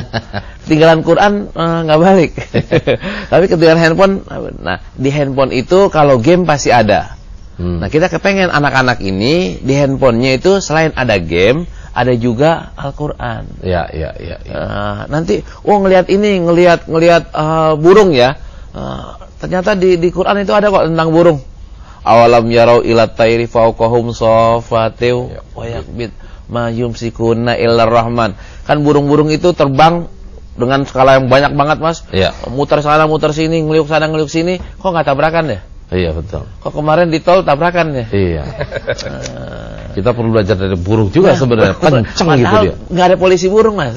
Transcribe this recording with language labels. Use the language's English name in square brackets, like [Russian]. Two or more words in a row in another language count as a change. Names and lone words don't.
[Indonesian] Ketinggalan Quran nggak balik. Tapi ketinggalan handphone, nah di handphone itu kalau game pasti ada. Nah, kita kepengen anak-anak ini di handphonenya itu selain ada game, ada juga Al-Quran. Ya. Nanti, ngelihat burung ya. Ternyata di Quran itu ada kok tentang burung. [Arabic] أولم يروا إلى الطير فوقهم صافات ويقبضن ما يمسكهن إلا الرحمن. [Indonesian] Kan burung-burung itu terbang dengan skala yang banyak banget, Mas. Ya. Muter sana, muter sini, ngeliuk sana, ngeliuk sini. Kok nggak tabrakan ya? Iya, betul. Kok kemarin di tol tabrakan ya? Iya. Kita perlu belajar dari burung juga sebenarnya. Kenceng gitu dia. Nggak ada polisi burung, Mas.